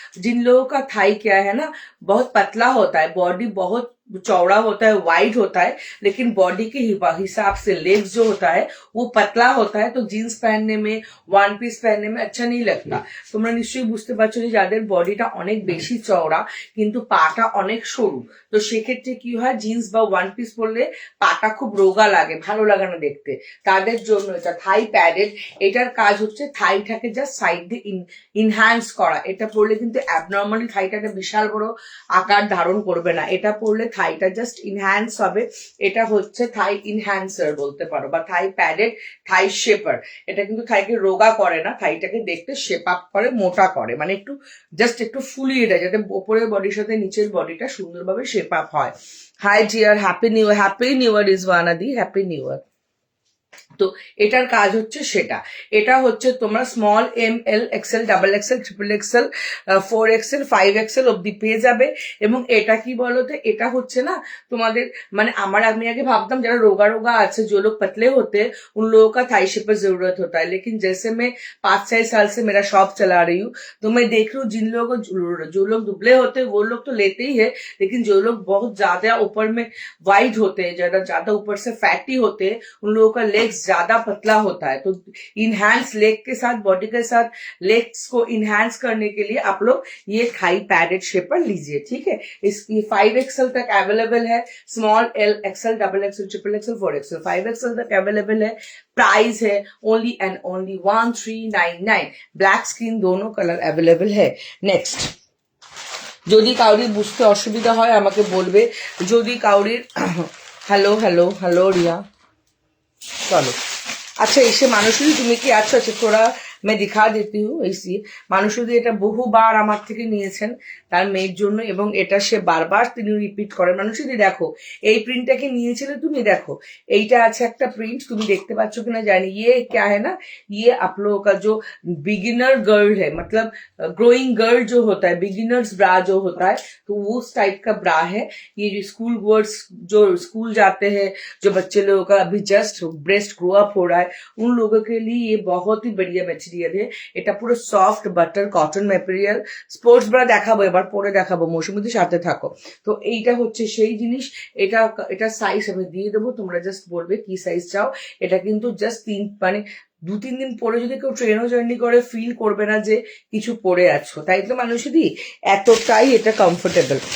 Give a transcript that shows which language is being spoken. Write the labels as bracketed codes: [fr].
[hi] जिन लोगों का थाई क्या है ना, बहुत पतला होता है, बॉडी बहुत चौड़ा होता है, वाइड होता है, लेकिन बॉडी के हिसाब से लेग्स जो होता है वो पतला होता है, तो जीन्स पहनने में, ওয়ান পিস पहनने में अच्छा नहीं लगता। [bn] তোমরা নিশ্চয়ই বুঝতে পারছো যে যাদের বডিটা অনেক বেশি চওড়া কিন্তু পাটা অনেক সরু, তো সেক্ষেত্রে কি হয়, জিন্স বা ওয়ান পিস পরলে পাটা খুব রোগা লাগে, ভালো লাগে না দেখতে, তাদের জন্য এটা থাই প্যাডেড। এটার কাজ হচ্ছে থাইটাকে জাস্ট সাইড দিয়ে ইনহ্যান্স করা। এটা পরলে কিন্তু অ্যাবনর্মালি থাইটাকে বিশাল বড় আকার ধারণ করবে না, এটা পরলে থাইটা জাস্ট ইনহ্যান্স হবে। এটা হচ্ছে থাই ইনহ্যান্সার বলতে পারো, বা থাই প্যাডেড, থাই শেপার। এটা কিন্তু থাইকে রোগা করে না, থাইটাকে দেখতে শেপ আপ করে, মোটা করে, মানে একটু জাস্ট একটু ফুলিয়ে দেয়, যাতে ওপরের বডির সাথে নিচের বডিটা সুন্দরভাবে শেপ আপ হয়। High deer, happy new year. Happy new year রিজওয়ানাদি, happy new year. তো এটার কাজ হচ্ছে সেটা। এটা হচ্ছে তোমরা স্মল, এম, এল, Excel, double XL, triple Excel, 4XL, 5XL অব্দি পেয়ে যাবে। এবং এটা কি বলতো, এটা হচ্ছে না তোমাদের, মানে আমি [hi] आगे भाबता जरा रोगा रोगा [bn] আছে, [hi] जो लोग पतले होते हैं उन लोगों का थाई शेपर जरूरत होता है, लेकिन जैसे मैं 5-6 साल से मेरा शॉप चला रही हूँ, तो मैं देख रही हूँ जिन लोगों जो लोग दुबले होते हैं वो लोग तो लेते ही है, लेकिन जो लोग बहुत ज्यादा ऊपर में वाइड होते हैं, ज्यादा ऊपर से फैटी होते हैं, उन लोगों का लेग्स ज्यादा पतला होता है। तो इनहैंस लेग के साथ, बॉडी के साथ लेग्स को इनहैंस करने के लिए आप लोग ये थाई पैडेड शेपर लीजिए, ठीक है? इसकी 5XL तक अवेलेबल है, small, L, XL, double XL, triple XL, 4XL, 5XL तक अवेलेबल है। प्राइस है only and only 1399। Black skin दोनों कलर अवेलेबल है। [bn] नेक्स्ट, যদি কাউরির বুঝতে অসুবিধা হয় আমাকে বলবে, যদি কাউরির হ্যালো হ্যালো হ্যালো রিয়া। চলো, আচ্ছা এসে মানুষই, তুমি কি আছো? [hi] আচ্ছা থোড়া मैं दिखा देती हूँ। [bn] ऐसी মানুষদি এটা বহুবার আমার থেকে নিয়েছেন তার মেয়ের জন্য, এবং এটা সে বারবার তিনি রিপিট করেন। মানুষদি দেখো, এই প্রিন্টটাকে নিয়েছিলে তুমি, দেখো এইটা আছে একটা প্রিন্ট, তুমি দেখতে পাচ্ছ কিনা জানি। [hi] ये क्या है ना, ये आप लोगों का जो बिगिनर गर्ल है, मतलब ग्रोइंग गर्ल जो होता है, बिगिनर्स ब्रा जो होता है, तो वो उस टाइप का ब्रा है। ये जो स्कूल गोअर्स जो स्कूल जाते हैं, जो बच्चे लोगों का अभी जस्ट ब्रेस्ट ग्रो अप हो रहा है, उन लोगों के लिए ये बहुत ही बढ़िया मटेरियल है। [bn] এটা পুরো soft butter cotton material. Sports bra দেখাবো, এবার পরে দেখাবো, মৌসুমীদের সাথে থাকো। তো এইটা হচ্ছে সেই জিনিস। এটা সাইজ আমি দিয়ে দেবো, তোমরা জাস্ট বলবে কি সাইজ চাও। এটা কিন্তু জাস্ট মানে 2-3 দিন পরে যদি কেউ ট্রেনও জার্নি করে, ফিল করবে না যে কিছু পরে আছো, তাই তো মানুষই এতটাই এটা কমফোর্টেবল।